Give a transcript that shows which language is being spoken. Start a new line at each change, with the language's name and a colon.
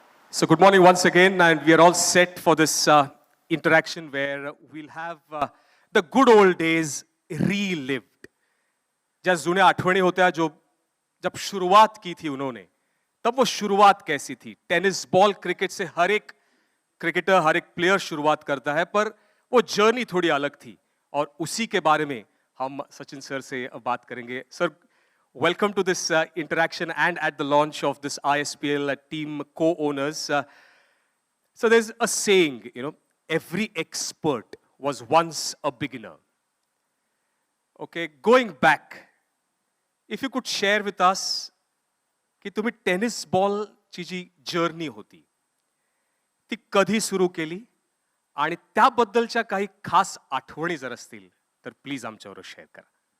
English: So good morning once again, and we are all set for this interaction where we'll have the good old days relived.
Hindi: जैसे
Marathi: जुने आठवणी होत्या
Hindi: जो जब शुरुआत की थी उन्होंने, तब वो शुरुआत कैसी थी? टेनिस बॉल क्रिकेट से हर एक क्रिकेटर, हर एक प्लेयर शुरुआत करता है, पर वो जर्नी थोड़ी अलग थी और उसी के बारे में हम सचिन सर से बात करेंगे.
English: Sir, welcome to this interaction and at the launch of this ISPL team co-owners. So there's a saying, every expert was once a beginner. Okay, going back, if you could share with us
Marathi: की तुम्ही tennis बॉलची जी journey होती ती कधी सुरू केली आणि त्याबद्दलच्या काही खास आठवणी जर असतील तर प्लीज आमच्यावर शेअर करा.